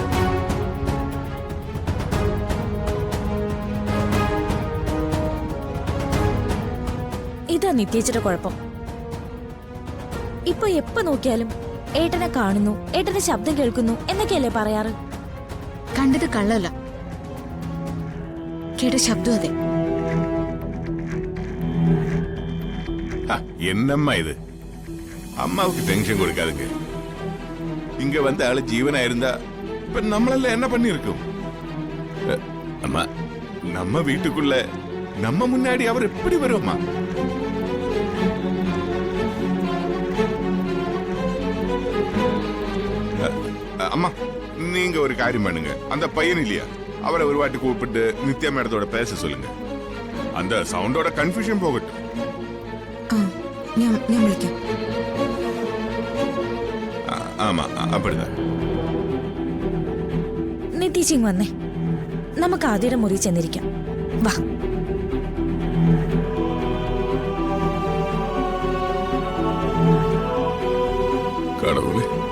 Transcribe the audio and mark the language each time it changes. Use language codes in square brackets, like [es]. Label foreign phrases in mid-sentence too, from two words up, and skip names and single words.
[ml] ഇതാ നിത്യേച്ചിയുടെ കുഴപ്പം. ഇപ്പൊ എപ്പോ നോക്കിയാലും ഏട്ടനെ കാണുന്നു, ഏട്ടന്റെ ശബ്ദം കേൾക്കുന്നു എന്നൊക്കെയല്ലേ പറയാറ്. കണ്ടത് കള്ളല്ല, കേട്ട ശബ്ദം അതെ. [ta] என்னம்மா இது? அம்மாவுக்கு டென்ஷன் கொடுக்காதுங்க. இங்க வந்த ஆளு ஜீவனா இருந்தா இப்ப நம்மளெல்லாம் என்ன பண்ணிருக்கோம்? அம்மா, நம்ம வீட்டுக்குள்ள நம்ம முன்னாடி அவர் எப்படி வரும்மா? அம்மா, நீங்க ஒரு காரியம் பண்ணுங்க. அந்த பையன் இல்லையா, அவரை ஒரு வாட்டி கூப்பிட்டு நித்யா மேடத்தோட பேச சொல்லுங்க. அந்த சவுண்டோட கன்ஃபியூஷன் போகட்டும். [ml] ഞാൻ വിളിക്കാം. [ta] ஆமா, அப்படிதான். [ml] നിത്യേച്ചിങ് വന്നേ, നമുക്ക് ആദ്യയുടെ മുറി ചെന്നിരിക്കാം. വാ. [ta] கடவுளே,